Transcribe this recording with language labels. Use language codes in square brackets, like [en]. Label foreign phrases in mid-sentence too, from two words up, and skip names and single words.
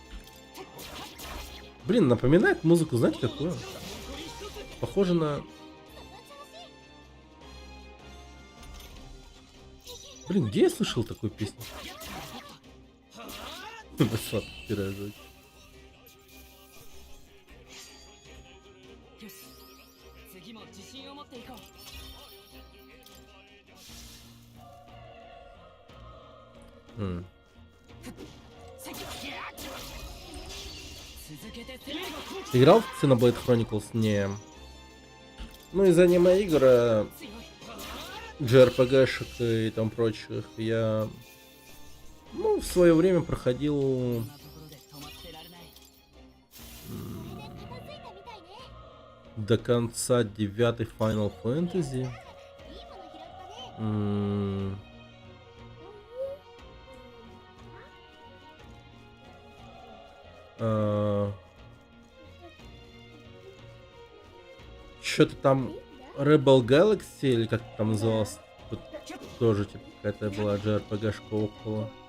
[ru] Блин, напоминает музыку, знаете, какую? Похоже на Блин, где я слышал такую песню? Сладко пирожок. [ja] よし次も自信を持っていこう М. 続けて攻める [ru] Играл в Xenoblade Chronicles? Не. Ну, из аниме игр, [ja] 強い [ru] JRPG-шек и там прочих, я, ну, в свое время проходил [ja] こんなところで止まってられない [ru] до конца 9 Final Fantasy. М. Что-то там Rebel Galaxy, или как это там называлось, тут тоже типа какая-то была JRPG-шка около.